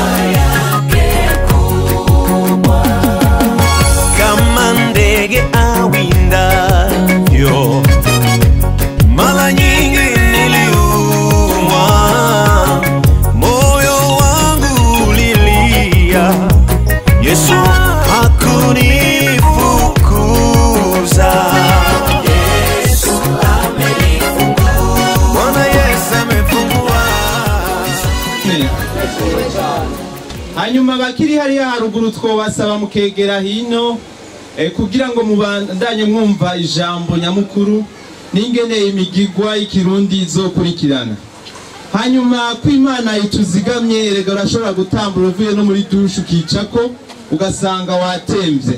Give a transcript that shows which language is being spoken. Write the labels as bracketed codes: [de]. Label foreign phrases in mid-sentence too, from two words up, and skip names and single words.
[sw] kama ndege awindayo, mara nyingi niliumwa, Yesu hakunifukuza. Yesu amefungua. Bwana Yesu amefungua. [rn] Hanyuma bakiri hariya haruguru twobasaba mukegera hino kugira ngo mubandanye mwumva ijambo nyamukuru n'ingene imigigwa y'ikirundi izokurikirana. Hanyuma kw'Imana ituzigamye, erega urashobora gutambura uvuye no muri dushe ukicako ugasanga watemvye.